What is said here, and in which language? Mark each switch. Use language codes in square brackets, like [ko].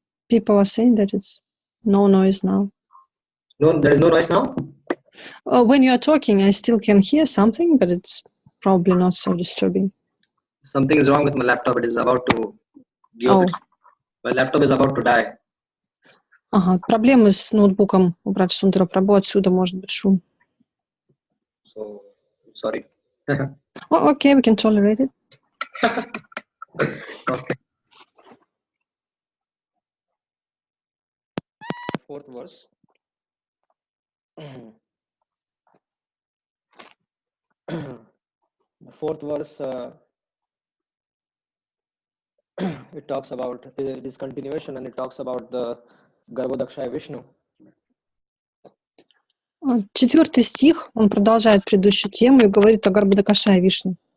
[en] People are saying that it's no noise now. No, there is no noise now? When you are talking, I still can hear something, but it's probably not so disturbing. Something is wrong with my laptop. It is about to give up. My laptop is about to die. [ru] Ага, проблемы с ноутбуком у брата Сундара Прабху, отсюда может быть шум. [en] So, sorry. Okay, we can tolerate it. Okay. Fourth verse. The fourth verse, it talks about, it is continuation, and it talks about the Garbhodakshaya Vishnu. [ru] Четвертый стих, он продолжает предыдущую тему и говорит о Гарбхадакашае Вишну.